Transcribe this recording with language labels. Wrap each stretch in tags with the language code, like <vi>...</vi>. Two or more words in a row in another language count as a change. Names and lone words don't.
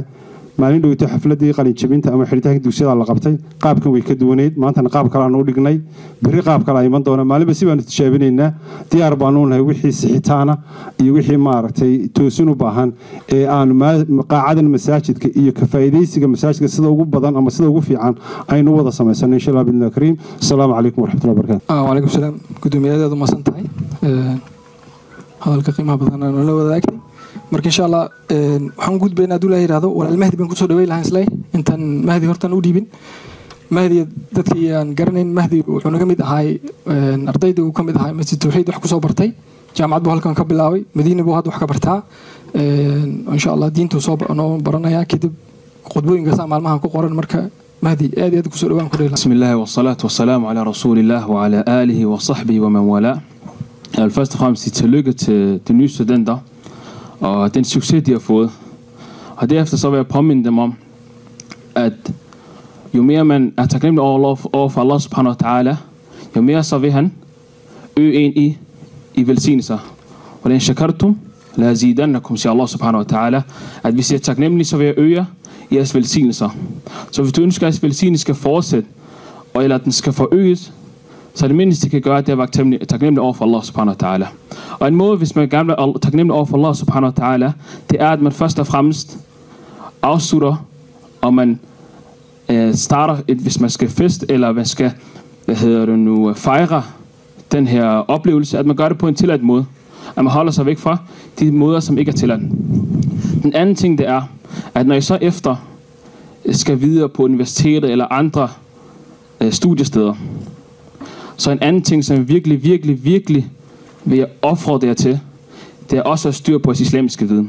<so>maalin dhaweyto xafladii qalin jabinta ama xiritaanka dugsiyada la qabtay qaabkan way ka duwaneed maanta qaab kale aan u dhignay bari qaab kale ay iman doona maalinba si baan tijaabinaynaa diyaar baan u nahay wixii sixitaana iyo wixii maaragtay toosin u baahan ee aan qaacadan masaajidka iyo ka faa'iideysiga masaajidka sida ugu badan ama sida ugu fiican aynu wada sameysano</so> <ar>إن شاء الله بالله الكريم السلام عليكم ورحمة الله وبركاته وعليكم السلام</ar> <so>gudoomiyadaadu ma santahay hadalka qiimaha badan aan la wadaagay marka</so> <ar>إن شاء الله</ar> <so>waxaan gudbeynaa haduu la yiraahdo walaal Mahdi baan ku soo dhaweey lahayn islay intan Mahdi hortan u dhiibin Mahdi dadkii aan garanayn Mahdi wuxuu naga mid ahay ardayda uu ka mid ahay masjid tawxiid wax ku soo bartay jaamacad buu halkan ka bilaabay Madiina buu hadda wax ka bartaa</so> <ar>إن شاء الله</ar> <so>diintu soo baranaya kadib qodbooyinka maalmahan ku qoran marka Mahdi aad ku soo dhawaan ku dheelaa</so> <ar>بسم الله والصلاة والسلام على رسول الله وعلى آله وصحبه ومن والاه</ar> <da>først og fremmest tillykke til de nye studenter og den succes, de har fået. Og derefter så vil jeg påminde dem om, at jo mere man er taknemmelig over for</da> <ar>الله سبحانه وتعالى,</ar> <da>jo mere så vil han øge en i velsignelser. Og den</da> <ar>شكرتم لأزيدنكم,</ar> <da>siger</da> <ar>الله سبحانه وتعالى,</ar> <da>at hvis jeg er taknemmelig, så vil jeg øge jeres velsignelser. Så hvis du ønsker, at velsignelsen skal fortsætte, eller at den skal forøges, så det mindste, de kan gøre, det er at være taknemmelig over for</da> <ar>الله سبحانه وتعالى.</ar> <da>Og en måde, hvis man gerne vil være taknemmelig over for</da> <ar>الله سبحانه وتعالى,</ar> <da>det er, at man først og fremmest afslutter, og man starter, hvis man skal fest, eller man skal, fejre den her oplevelse, at man gør det på en tilladt måde. At man holder sig væk fra de måder, som ikke er tilladt. Den anden ting, det er, at når I så efter skal videre på universitetet eller andre studiesteder, så en anden ting, som virkelig vil jeg opfordre jer til, det er også at styre på jeres islamiske viden.</da>